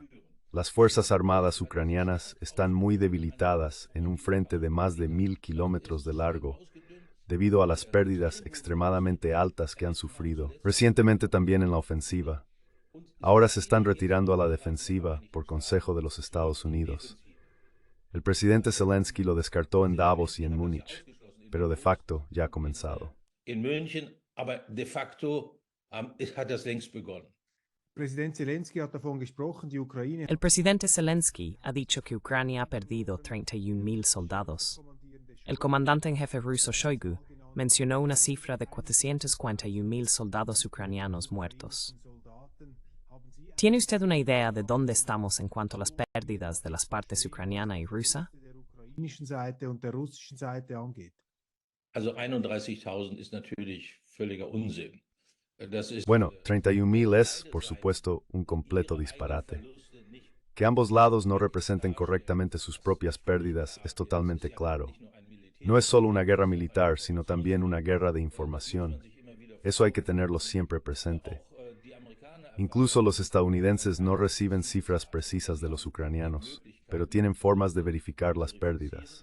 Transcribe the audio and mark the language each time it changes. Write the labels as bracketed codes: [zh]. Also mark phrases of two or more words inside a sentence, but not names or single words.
[es] Las Fuerzas Armadas ucranianas están muy debilitadas en un frente de más de 1000 kilómetros de largo, debido a las pérdidas extremadamente altas que han sufrido, recientemente también en la ofensiva. Ahora se están retirando a la defensiva por consejo de los Estados Unidos. El presidente Zelensky lo descartó en Davos y en Múnich, pero de facto ya ha comenzado. [de] in München, aber de facto hat das längst begonnen. Präsident Zelensky hat davon gesprochen, die Ukraine [es] El presidente Zelensky ha dicho que Ucrania ha perdido 31.000 soldados. El comandante en jefe ruso Shoigu mencionó una cifra de 441.000 soldados ucranianos muertos. ¿Tiene usted una idea de dónde estamos en cuanto a las pérdidas de las partes ucraniana y rusa? [de] der ukrainischen Seite und der russischen Seite angeht. Also 31.000 ist natürlich völliger Unsinn. Das ist, [es] Bueno, 31.000 es, por supuesto, un completo disparate. Que ambos lados no representen correctamente sus propias pérdidas es totalmente claro. No es solo una guerra militar, sino también una guerra de información. Eso hay que tenerlo siempre presente. Incluso los estadounidenses no reciben cifras precisas de los ucranianos, pero tienen formas de verificar las pérdidas.